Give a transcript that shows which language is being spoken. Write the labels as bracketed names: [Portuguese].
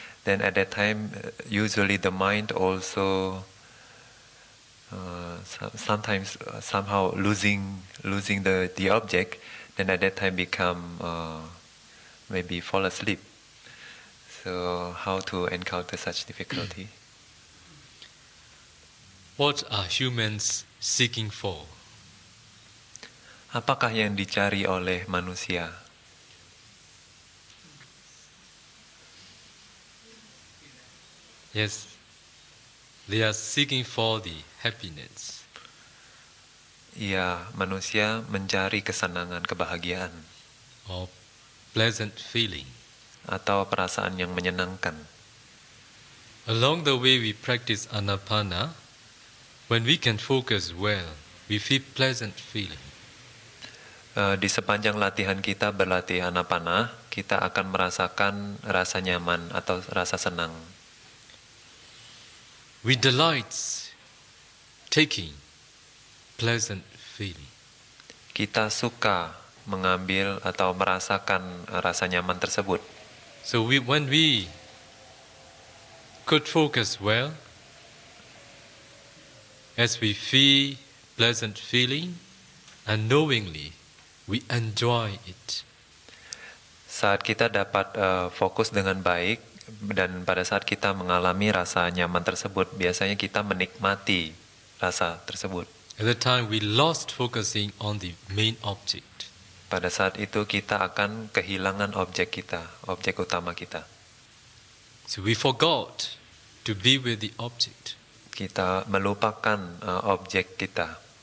[English] Then at that time, usually the mind also sometimes somehow losing the object. Then at that time become maybe fall asleep. So how to encounter such difficulty? What are humans seeking for? [Indonesian] Apakah yang dicari oleh manusia? [English] Yes, they are seeking for the happiness. [Indonesian] Ya, manusia mencari kesenangan, kebahagiaan, [English] Or pleasant feeling. [Indonesian] atau perasaan yang menyenangkan. [English] Along the way we practice Anapana, when we can focus well, we feel pleasant feeling. [Indonesian] Di sepanjang latihan kita berlatih Anapana, kita akan merasakan rasa nyaman atau rasa senang. [English] We delight taking pleasant feeling. [Indonesian] Kita suka mengambil atau merasakan rasa nyaman tersebut. [English] So when we could focus well, as we feel pleasant feeling, unknowingly we enjoy it. [Indonesian] Saat kita dapat fokus dengan baik dan pada saat kita mengalami rasa nyaman tersebut, biasanya kita menikmati rasa tersebut. [English] At that time, we lost focusing on the main object. [Indonesian] Pada saat itu kita akan kehilangan objek kita, objek utama kita. [English] So we forgot to be with the object. [Indonesian] Kita melupakan objek kita.